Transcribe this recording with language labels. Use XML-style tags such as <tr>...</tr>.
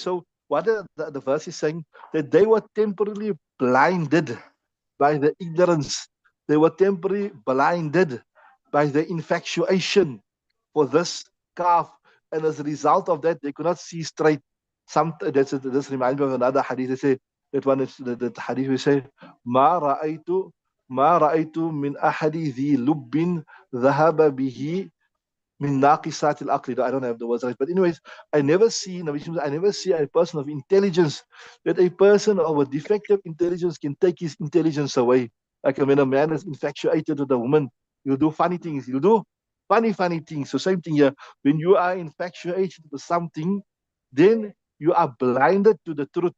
<en>So what the verse is saying, that they were temporarily blinded by the ignorance. They were temporarily blinded by the infatuation for this calf, and as a result of that, they could not see straight. This reminds me of another hadith. They say that one is the hadith we say,</en> <ar>ما رأيت ما رأيت من أحد ذي لب ذهب به من ناقصات العقل.</ar> <en>I don't have the words right, but anyways, I never see a person of intelligence, that a person of a defective intelligence can take his intelligence away. Like when a man is infatuated with a woman, he'll do funny things. He'll do. funny things. So same thing here. When you are infatuated with something, then you are blinded to the truth.</en>